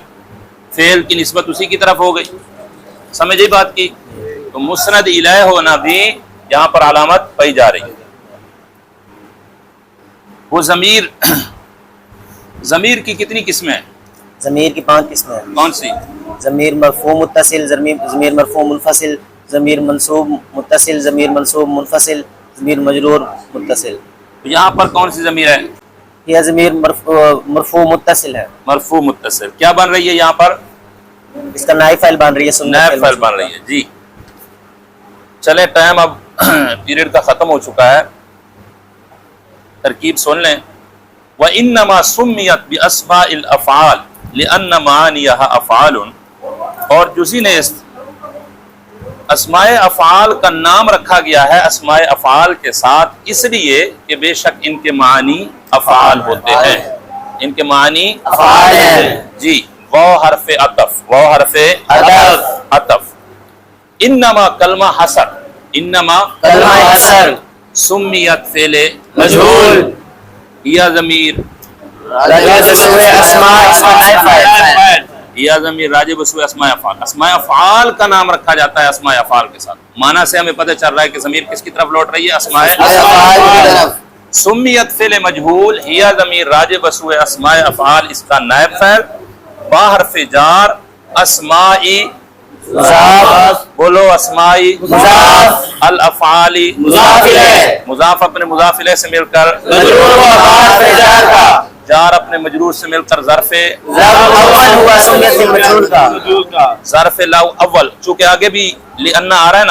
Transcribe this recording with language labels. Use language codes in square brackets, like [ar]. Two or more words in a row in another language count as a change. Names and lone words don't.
[ur] فعل کی نسبت اسی کی طرف ہو گئی. سمجھے بات کی؟ تو مسند الیہ ہونا بھی یہاں پر علامت پائی جا رہی ہے. وہ ضمیر کی کتنی قسمیں ہیں؟ ضمیر کی 5 قسمیں ہیں. کون سی؟ ضمیر مرفوع متصل، ضمیر مرفوع منفصل، ضمیر منصوب متصل، ضمیر منصوب منفصل، ضمیر مجرور متصل. تو یہاں پر کون سی ضمیر ہے؟ یہ ضمیر مرفوع متصل ہے. مرفوع متصل کیا بن رہی ہے یہاں پر؟ اس کا نائب فاعل بن رہی ہے. نائب فاعل بن رہی ہے. جی چلیں ٹائم اب پیریڈ کا ختم ہو چکا ہے. ترکیب سن لیں. [ar] وَإِنَّمَا سُمِّيَتْ بِأَسْمَاءِ الْأَفْعَالِ لِأَنَّ مَعَانِيَهَا أَفْعَالٌ، [ur] اور جزی نیست اسماء افعال کا نام رکھا گیا ہے اسماء افعال کے ساتھ اس لیے کہ بے شک ان کے معنی افعال ہوتے ہیں، ان کے معنی افعال ہیں جی۔ واو حرف عطف، واو حرف عطف۔ انما کلمہ حصر، انما کلمہ حصر، سمیت فعل مجہول، یا ضمیر یا ضمیر راجع بسوء اسماء افعال، اسماء افعال کا نام رکھا جاتا ہے اسماء افعال کے ساتھ۔ معنی سے ہمیں پتہ چل رہا ہے کہ ضمیر کس کی طرف لوٹ رہی ہے؟ اسماء افعال۔ سمیت فعل مجہول، یا ضمیر راجع بسوء اسماء افعال، اس کا نائب فاعل، با حرف جار، اسمائی مضاف، بولو اسمائی مضاف، الافعالی مضاف الیہ، مضاف اپنے مضاف الیہ سے مل کر مجرور ہوا بحرف جار کا، جار اپنے مجرور سے مل کر ظرف ظرف اول ہوا سمیت مجہول کا، ظرف لاو اول، چونکہ آگے بھی لأن آ رہا ہے نا